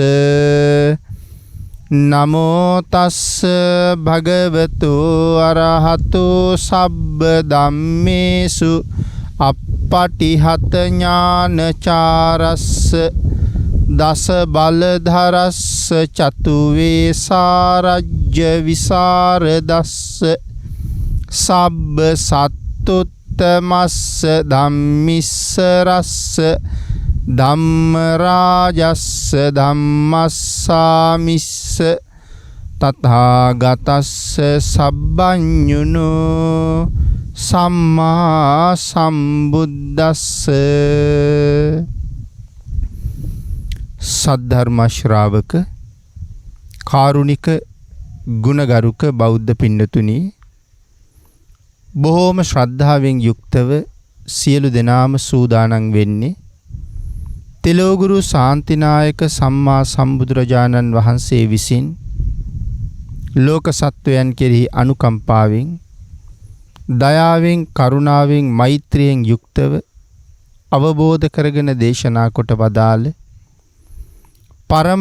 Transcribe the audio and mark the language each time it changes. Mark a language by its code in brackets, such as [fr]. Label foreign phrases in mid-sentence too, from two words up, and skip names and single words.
[pi] නමෝ තස්ස භගවතු අරහතු සබ්බ ධම්මේසු අප්පටිහත ඥානචාරස්ස දස බලධරස්ස චතු වේසාරජ්‍ය විසරදස්ස සබ්බ සත්තුත්තමස්ස ධම්මිස්සරස්ස ධම්මරාජස්ස ධම්මස්සාමිස්ස තථාගතස්ස සබ්බඤුනෝ සම්මා සම්බුද්දස්ස [si] සද්ධර්ම ශ්‍රාවක කාරුණික ගුණගරුක බෞද්ධ පින්නතුනි බොහෝම ශ්‍රද්ධාවෙන් යුක්තව සියලු දෙනාම සූදානම් වෙන්නේ තෙලෝගුරු ශාන්තිනායක සම්මා සම්බුදුරජාණන් වහන්සේ විසින් ලෝක සත්වයන් කෙරෙහි අනුකම්පාවෙන් දයාවෙන් කරුණාවෙන් මෛත්‍රියෙන් යුක්තව අවබෝධ කරගෙන දේශනා කොට වදාළ පරම